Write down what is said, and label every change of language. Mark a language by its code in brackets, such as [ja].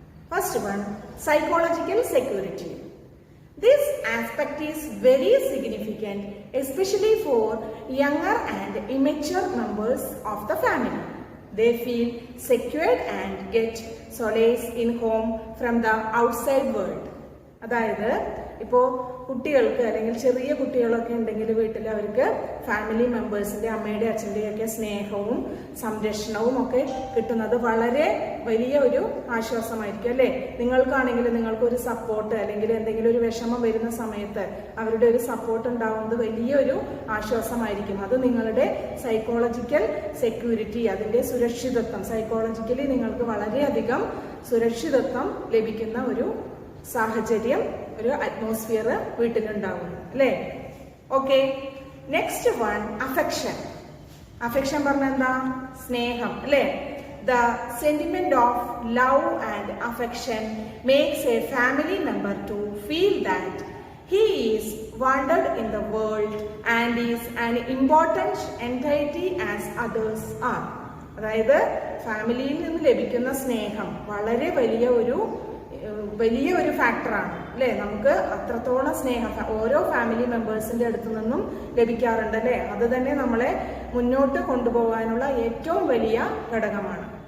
[en] First one, psychological security. This aspect is very significant, especially for younger and immature members of the family. They feel secured and get solace in home from the outside world. [ml] അതായത് ഇപ്പോൾ കുട്ടികൾക്ക് അല്ലെങ്കിൽ ചെറിയ കുട്ടികളൊക്കെ ഉണ്ടെങ്കിൽ വീട്ടിൽ അവർക്ക് family മെമ്പേഴ്സിൻ്റെ അമ്മയുടെ അച്ഛൻ്റെയൊക്കെ സ്നേഹവും സംരക്ഷണവും ഒക്കെ കിട്ടുന്നത് വളരെ വലിയ ഒരു ആശ്വാസമായിരിക്കും അല്ലേ. നിങ്ങൾക്കാണെങ്കിൽ നിങ്ങൾക്കൊരു സപ്പോർട്ട് അല്ലെങ്കിൽ എന്തെങ്കിലും ഒരു വിഷമം വരുന്ന സമയത്ത് അവരുടെ ഒരു സപ്പോർട്ട് ഉണ്ടാവുന്നത് വലിയൊരു ആശ്വാസമായിരിക്കും. അത് നിങ്ങളുടെ സൈക്കോളജിക്കൽ സെക്യൂരിറ്റി, അതിൻ്റെ സുരക്ഷിതത്വം, സൈക്കോളജിക്കലി നിങ്ങൾക്ക് വളരെയധികം സുരക്ഷിതത്വം ലഭിക്കുന്ന ഒരു സാഹചര്യം, ഒരു അറ്റ്മോസ്ഫിയർ വീട്ടിലുണ്ടാവും അല്ലേ. Okay, [en] Next one affection. [ml] Affection പറഞ്ഞ എന്താ? സ്നേഹം അല്ലേ. [en] The sentiment of love and affection makes a family member to feel that he is wanted in the world and is an important entity as others are. [ml] അതായത് ഫാമിലിയിൽ നിന്ന് ലഭിക്കുന്ന സ്നേഹം വളരെ വലിയ ഒരു ഫാക്ടറാണ് അല്ലേ. നമുക്ക് അത്രത്തോളം സ്നേഹം ഓരോ ഫാമിലി മെമ്പേഴ്സിന്റെ അടുത്തു നിന്നും ലഭിക്കാറുണ്ട് അല്ലേ. അത് തന്നെ നമ്മളെ മുന്നോട്ട് കൊണ്ടുപോകാനുള്ള ഏറ്റവും വലിയ ഘടകമാണ്.